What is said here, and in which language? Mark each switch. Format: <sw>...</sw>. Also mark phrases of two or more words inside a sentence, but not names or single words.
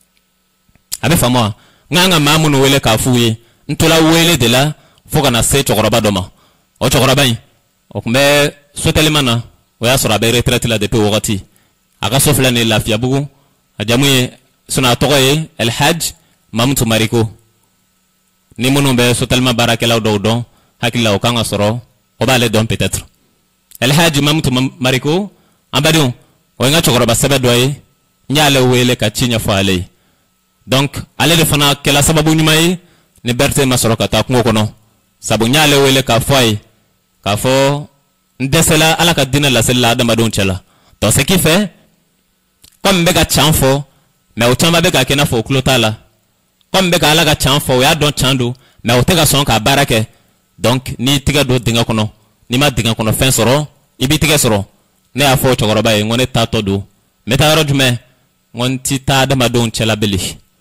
<bm>a bɛ faamu wa n kan ka maa minnu wele k'a f'u ye n tola wele de la fo ka na se cɛkɔrɔba dɔ ma o cɛkɔrɔba in o tun bɛ sotelima na o y'a sɔrɔ a bɛ retraite la depuis o wagati a ka so filɛ nin ye Lafiyabugu a jamu ye sinon a tɔgɔ ye El Hadj Mamutu Mariko ni minnu bɛ sotelima baarakɛlaw dɔw dɔn hakili la o kan ka sɔrɔ o b'ale dɔn peut-être El Hadj Mamutu Mariko an badenw o ye n ka cɛkɔrɔba sɛbɛ dɔ ye n y'ale wele ka ci ɲɛfɔ ale ye donc ale de fana kɛla sababu ɲuman ye ni Berete ma sɔrɔ ka taa kungo kɔnɔ sabu n y'ale wele k'a fɔ a ye k'a fɔ n dɛsɛla ala ka diinɛ laseli la adamadenw cɛla</bm> <fr>donc ce qui fait comme</fr> <bm>n bɛ ka can fɔ mais o caman bɛ ka kɛ i n'a fɔ o tulo t'a la comme n bɛ ka ala ka can fɔ o y'a dɔn can don mais o tɛ ka sɔn k'a baara kɛ donc n'i tɛgɛ don dingɛ kɔnɔ n'i ma dingɛ kɔnɔ fɛn sɔrɔ i b'i tɛgɛ sɔrɔ ne y'a fɔ o cɛkɔrɔba ye n ko ne taatɔ don n bɛ taa yɔrɔ jumɛn n ko n ti taa adamadenw cɛla beli n</bm>